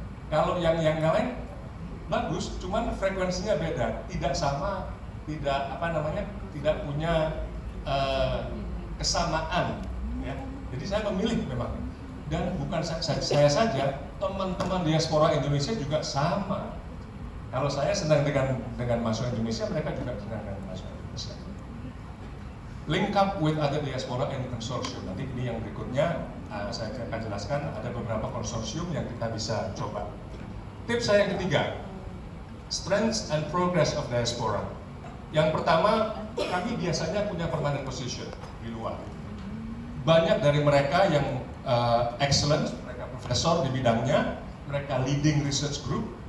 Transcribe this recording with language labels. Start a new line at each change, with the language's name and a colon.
Indonesian: Kalau yang lain bagus, cuman frekuensinya beda, tidak sama, tidak tidak punya kesamaan. Ya. Jadi saya memilih memang. Dan bukan saya saja, teman-teman diaspora Indonesia juga sama. Kalau saya senang dengan mahasiswa Indonesia, mereka juga senang dengan mahasiswa Indonesia.
English: Link up with other diaspora and consortium.
Indonesian: Nanti ini yang berikutnya saya akan jelaskan, ada beberapa konsorsium yang kita bisa coba. Tips saya yang ketiga,
English: strengths and progress of diaspora.
Indonesian: Yang pertama, kami biasanya punya
English: permanent position
Indonesian: di luar. Banyak dari mereka yang excellent, mereka profesor di bidangnya, mereka
English: leading research group.